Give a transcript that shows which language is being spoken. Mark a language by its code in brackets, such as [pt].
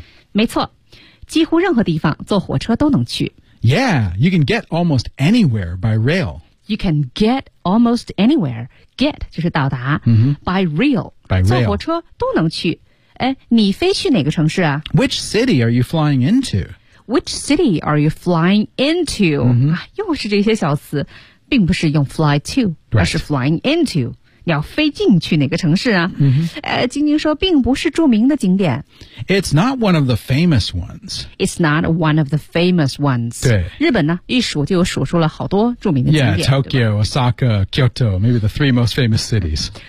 [zh] 没错几乎任何地方坐火车都能去。 [en] Yeah, you can get almost anywhere by rail. You can get almost anywhere. Get [zh] 就是到达、 [en] By rail. By rail. [zh] 坐火车都能去。哎，你飞去哪个城市啊 [en] ?Which city are you flying into? Which city are you flying into?、 [zh] 又是这些小词并不是用 [en] fly to,、 right. [zh] 而是 flying into. 你要飞进去哪个城市啊、晶晶说并不是著名的景点。 [en] It's not one of the famous ones. It's not one of the famous ones. [zh] 对。日本呢一数就数出了好多著名的景点。 [en] Yeah, Tokyo, Osaka, Kyoto, maybe the three most famous cities.